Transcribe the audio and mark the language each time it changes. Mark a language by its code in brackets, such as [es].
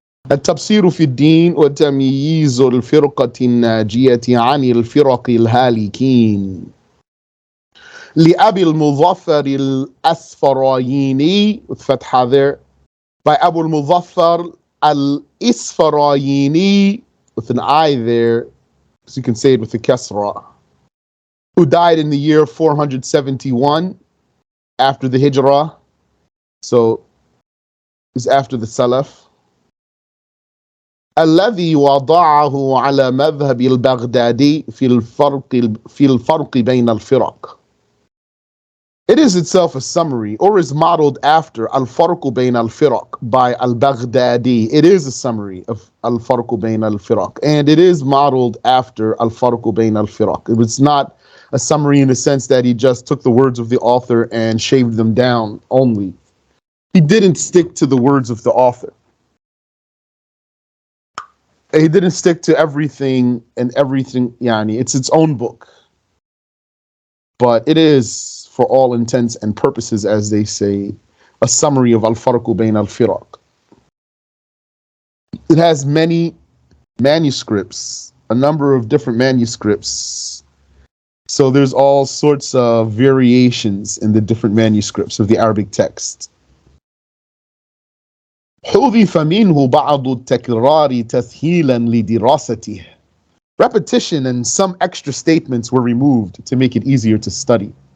[ar] التبصير في الدين وتمييز الفرقة الناجية عن الفرق الهالكين لأبي المظفر الأسفرايني [en] with fatha there by Abul-Mudhaffar Al Isfarayiniyy with an I there, so you can say it with a kasra, who died in the year 471 after the Hijrah, so it's after the Salaf. [ar] الذي وضعه على مذهب البغدادي في الفرق بين الفرق. [en] It is itself a summary, or is modeled after Al-Farqu Baynal-Firaq by Al-Baghdadiyy. It is a summary of Al-Farqu Baynal-Firaq, and it is modeled after Al-Farqu Baynal-Firaq. It's not a summary in the sense that he just took the words of the author and shaved them down only. He didn't stick to the words of the author. He didn't stick to everything and everything, yani, it's its own book. But it is, for all intents and purposes, as they say, a summary of Al-Farqu Baynal-Firaq. It has many manuscripts, a number of different manuscripts. So there's all sorts of variations in the different manuscripts of the Arabic text. [ar] حُذِفَ مِنْهُ بَعْضُ التَّكْرَارِ تَسْهِيلًا لِدِرَاسَتِهِ. [en] Repetition and some extra statements were removed to make it easier to study.